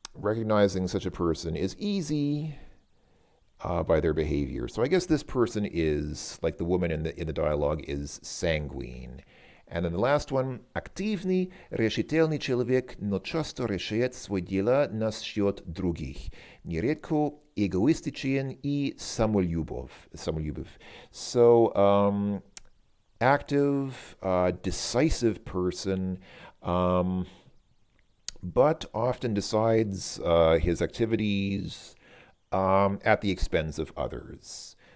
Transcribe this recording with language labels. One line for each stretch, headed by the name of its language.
English: Recognizing such a person is easy by their behavior. So I guess this person is, like the woman in the dialogue, is sanguine. And then the last one,
Russian: активный, решительный человек, но часто решает свои дела насчет других. Нередко эгоистичен и самолюбив.
English: So, active, decisive person, but often decides his activities at the expense of others.